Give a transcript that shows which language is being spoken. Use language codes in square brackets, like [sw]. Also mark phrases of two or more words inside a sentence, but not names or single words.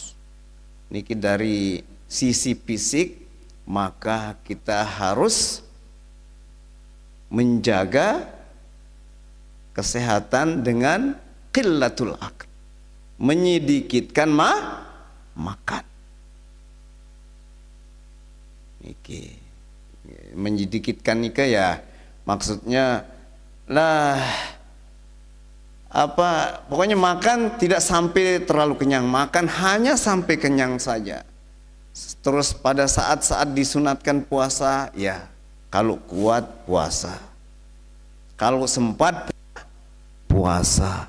[id] Niki dari sisi fisik, maka kita harus menjaga kesehatan dengan [ar] قلة الأكل, [id] menyedikitkan makan. Niki menyedikitkan nika ya maksudnya lah pokoknya makan tidak sampai terlalu kenyang, makan hanya sampai kenyang saja. Terus pada saat-saat disunatkan puasa, ya kalau kuat puasa, kalau sempat puasa.